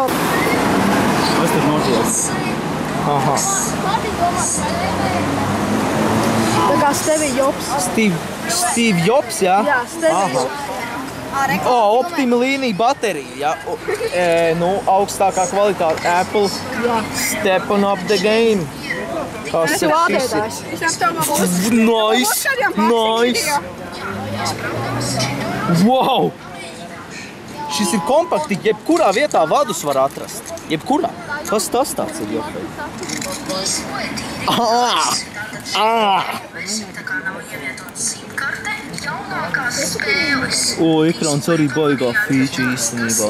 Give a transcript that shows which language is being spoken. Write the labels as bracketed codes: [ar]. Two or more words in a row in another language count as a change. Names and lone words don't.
[lv] Kas tad notiek? Aha. Tā kā Stevie Jobs. Steve Jobs, jā? Jā, Stevie Jobs. Optima līnija baterija, jā. Nu, augstākā kvalitāte. [en] Apple stepping up the game. [lv] Kas Es jau ādētājs. [en] Nice! Wow! [lv] Šis ir kompakti, jebkurā vietā vadus var atrast. Jebkurā. Kas tas tāds ir, Jofei? Ekrāns arī baigā feature īstenībā.